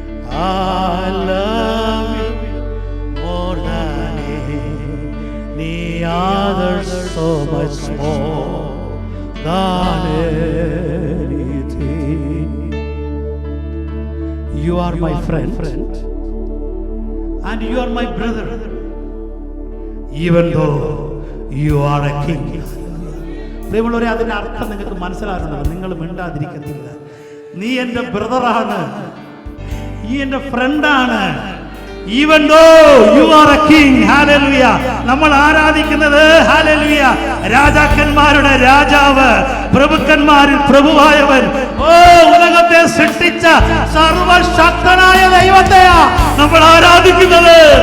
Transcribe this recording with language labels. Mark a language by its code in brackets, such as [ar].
[en] I love you more than any other, so much more than anything. You are my friend and you are my brother, even though you are a king. [ml] പ്രിയമുള്ളവരെ, അതിന്റെ അർത്ഥം നിങ്ങൾക്ക് മനസ്സിലാകുന്നത് നിങ്ങൾ മിണ്ടാതിരിക്കുന്നില്ല. നീ എൻ്റെ ബ്രദറാണ്, നീ എൻ്റെ ഫ്രണ്ടാണ്, [en] Even though you are a king, hallelujah. [ml] നമ്മൾ ആരാധിക്കുന്നത് hallelujah രാജാക്കന്മാരുടെ രാജാവ്, പ്രഭുക്കന്മാരിൽ പ്രഭുവായവൻ, ഓ ഉലകത്തെ സൃഷ്ടിച്ച സർവശക്തനായ ദൈവത്തെയാ നമ്മൾ ആരാധിക്കുന്നത്.